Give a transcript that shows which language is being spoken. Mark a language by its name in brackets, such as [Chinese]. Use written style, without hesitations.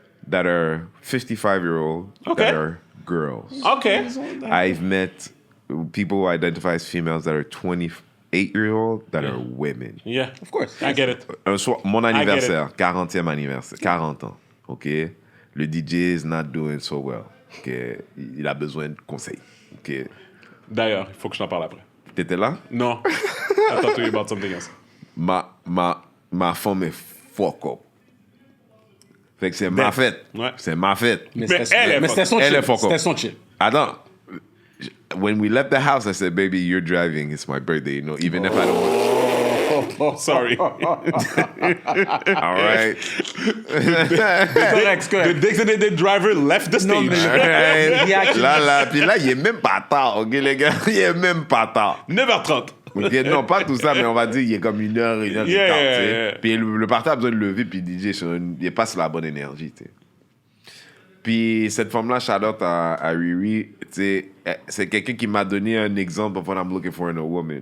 [English] That are 55-year-old, that are girls. Okay. I've met people who identify as females that are 28-year-old that are women. Yeah, of course. I get it. [French] Un soir, mon anniversaire, 40e anniversaire, 40 ans, OK? [English] Le DJ is not doing so well, OK? [French] Il a besoin de conseils, OK? D'ailleurs, il faut que je t'en parle après. T'étais là? Non. [English] I thought to you about something else. [French] Ma femme est fuck up. Fait que c'est ma fête. Ouais. C'est ma fête. Mais c'était son chill. C'était son chill. Attends. [English] When we left the house, I said, baby, you're driving. It's my birthday, even if I don't want Sorry. All right. The designated driver left the stage. [French] Là, puis là, il est même pas tard, ok, les gars? Il est même pas tard. 9h30. Okay, non, pas tout ça, mais on va dire il est comme 1h et quart, [English] yeah. [French] Puis le party a besoin de lever, puis DJ, il est pas sur la bonne énergie, tu sais. Puis cette femme-là, shout-out à Riri, tu sais, c'est quelqu'un qui m'a donné un exemple [English] of what I'm looking for in a woman.